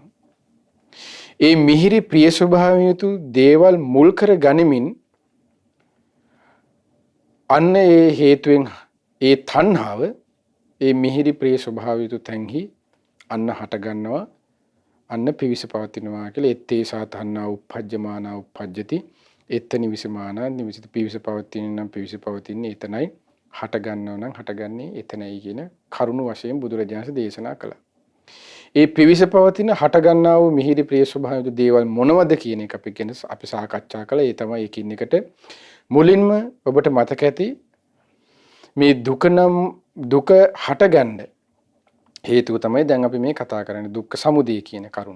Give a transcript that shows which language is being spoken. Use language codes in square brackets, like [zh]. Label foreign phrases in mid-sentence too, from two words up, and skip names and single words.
[si] ඒ මිහිරි ප්‍රිය ස්වභාවයෙන් යුතු දේවල් මුල් කර ගනිමින් අන්න ඒ හේතුවෙන් ඒ තණ්හාව ඒ මිහිරි ප්‍රිය ස්වභාවයෙන් යුතු තැන්හි අන්න හට ගන්නවා, අන්න පිවිස පවතිනවා කියලා. [pi] එත්තේ සාතන්නා උප්පජ්ජමානා උප්පජ්ජති එත්ත නිවිසමානා නිවිසිත. [si] පිවිස පවතින නම් පිවිස පවතින්නේ එතනයි, හට ගන්නව නම් හටගන්නේ එතනයි කියන කරුණ වශයෙන් බුදුරජාණන් දේශනා කළා. ඒ පිවිස පවතින හට ගන්නා වූ මිහිරි ප්‍රිය ස්වභාවයෙන් දේවල් මොනවද කියන එක අපි සාකච්ඡා කළා. ඒ තමයි එකින් එකට මුලින්ම ඔබට මතක ඇති මේ දුක නම් දුක හටගන්න හේතුව තමයි දැන් අපි මේ කතා කරන්නේ දුක්ඛ සමුදය කියන කරුණ.